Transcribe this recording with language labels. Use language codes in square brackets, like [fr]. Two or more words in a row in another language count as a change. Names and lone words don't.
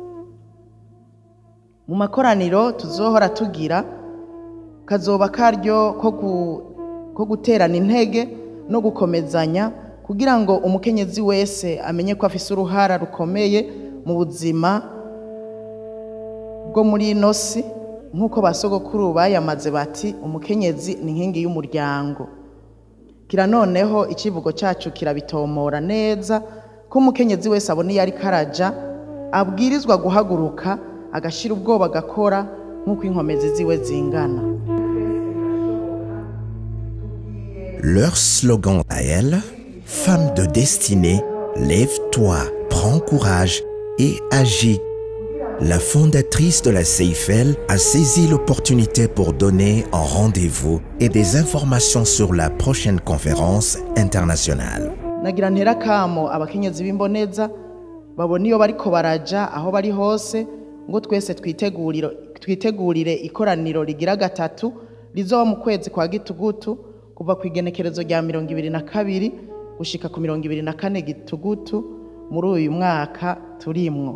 [rn] Mu makoraniro tuzohora tugira kazoba karyo ko guterana intege no gukomezanya kugira ngo umukenyezi wese amenye ko afise uruhara rukomeye mu buzima bwo muri ino si, nk'uko basogokuru bayamaze bati umukenyezi ni inkingi y'umuryango. Kira noneho icivugo cacu kirabitomora neza ko umukenyezi wese abona iyo ariko araja abwirizwa guhaguruka agashira ubwoba agakora nk'uko inkomezi ziwe zingana. [fr] Leur slogan à elles, femme de destinée, lève-toi, prends courage et agis. La fondatrice de la CIFL a saisi l'opportunité pour donner un rendez-vous et des informations sur la prochaine conférence internationale. [rn] Nagira ntera kamo abakenyezi b'imboneza babona iyo bariko baraja aho bari hose ngo twese twitegurire ikoraniro rigira gatatu rizoba mu kwezi kwa Gitugutu kuva ku igenekerezo rya 22 gushika ku 24 Gitugutu muri uyu mwaka turimwo.